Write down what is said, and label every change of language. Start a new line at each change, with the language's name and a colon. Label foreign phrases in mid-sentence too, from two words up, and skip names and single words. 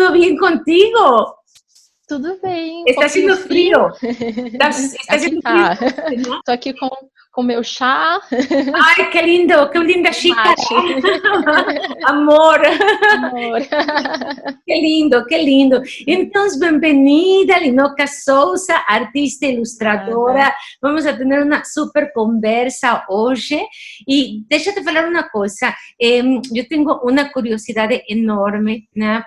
Spanish: bien contigo?
Portuguese: Tudo bem.
Spanish: Está haciendo frío. Está haciendo
Portuguese: Tá.
Spanish: frío, ¿no?
Portuguese: Tô aqui com meu chá.
Spanish: Ay, qué lindo, qué linda xícara. Mate. Amor. Amor. Que lindo, que lindo.
Portuguese: Então, bem-vinda, Linoca Souza, artista e ilustradora. Nada. Vamos a ter uma super conversa hoje. E deixa eu te falar uma coisa. Eu tenho uma curiosidade enorme, né?